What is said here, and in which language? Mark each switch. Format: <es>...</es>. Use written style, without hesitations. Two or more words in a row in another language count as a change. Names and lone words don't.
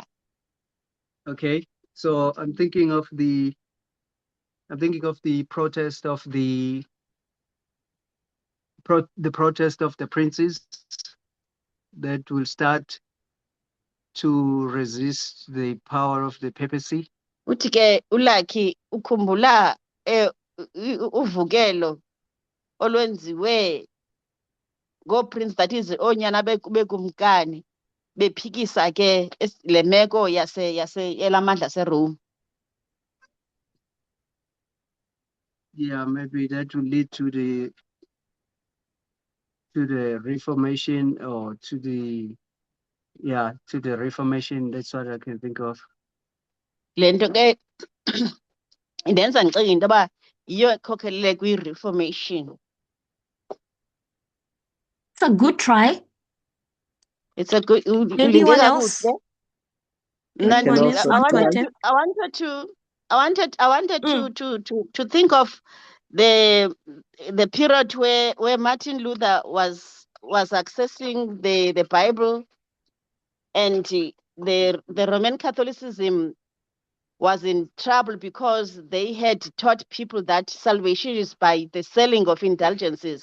<en>Okay, so I'm thinking of the protest of the protest of the princes that will start to resist the power of the papacy.</en> <xh>Uthi ke uLucky ukhumbula uvukelo olwenziwe ngoPrince,</xh> <en>that is</en> <xh>onyana bekumkani bephikisa ke le meko elamandla seRome.</xh> <en>Yeah, maybe that will lead to the Reformation, or to the Reformation. That's what I can think of.</en> <xh>Le nto ke indenza ndicinga into yoba yiyo ekhokhelele kwi-Reformation.</xh> <en>It's a good try. It's a good. Anyone else? Anyone else? I wanted to think of the period where Martin Luther was accessing the Bible, and the Roman Catholicism was in trouble because they had taught people that salvation is by the selling of indulgences.</en>